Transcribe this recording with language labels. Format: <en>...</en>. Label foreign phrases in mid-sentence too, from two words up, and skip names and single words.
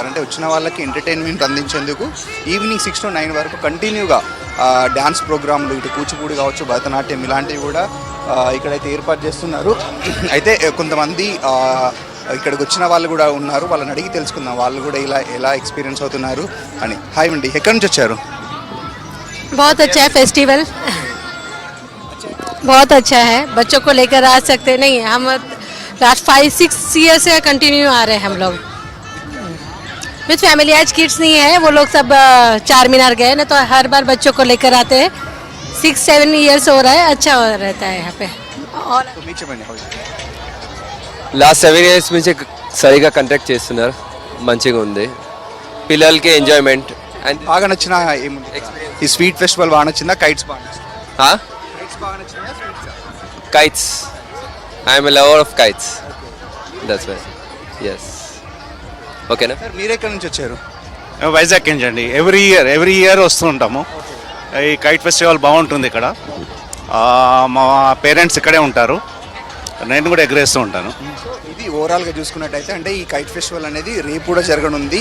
<te>అంటే వచ్చిన వాళ్ళకి ఎంటర్టైన్మెంట్ అందించేందుకు ఈవినింగ్ 6 to 9 వరకు కంటిన్యూగా డ్యాన్స్ ప్రోగ్రాంలు, ఇటు కూచిపూడి కావచ్చు, భరతనాట్యం ఇలాంటివి కూడా ఇక్కడైతే ఏర్పాటు చేస్తున్నారు. అయితే కొంతమంది ఇక్కడికి వచ్చిన వాళ్ళు కూడా ఉన్నారు, వాళ్ళని అడిగి తెలుసుకుందాం వాళ్ళు కూడా ఎలా ఎక్స్పీరియన్స్ అవుతున్నారు అని. హాయ్ అండి, ఎక్కడి నుంచి వచ్చారు?</te> <hi>बहुत अच्छा है फेस्टिवल, बहुत अच्छा है. बच्चों को लेकर आ सकते नहीं, हम लास्ट 5-6 ईयर से कंटिन्यू आ रहे हैं हम लोग</hi> <en>with family.</en> <hi>आज किड्स नहीं है, वो लोग सब चार मीनार गए ना, तो हर बार बच्चों को लेकर आते हैं. 6-7 ईयर्स हो रहा है, अच्छा रहता है यहाँ पे. और</hi> <te>లాస్ట్ 7 years నుంచి సరిగా కండక్ట్ చేస్తున్నారు, మంచిగా ఉంది. పిల్లలకి ఎంజాయ్మెంట్ అండ్ బాగా నచ్చిన ఈ</te> <en>sweet festival</en> <te>బాగా నచ్చిందా, కైట్స్ బాగా నచ్చిందా?</te> <en>kites. I am a lover of kites. That's why. Yes. Okay, na?</en> <te>సార్ మీరు ఎక్కడి నుంచి వచ్చారు? వైజాగ్ నుంచి అండి.</te> <en>every year</en> <te>వస్తూ ఉంటాము. ఈ</te> <en>kite festival</en> <te>బాగుంటుంది ఇక్కడ. మా పేరెంట్స్ ఇక్కడే ఉంటారు, నేను కూడా ఎగరేస్తూ ఉంటాను. ఇది ఓవరాల్గా చూసుకున్నట్టయితే అంటే ఈ</te> <en>kite festival</en> <te>అనేది రేపు కూడా జరగనుంది.</te>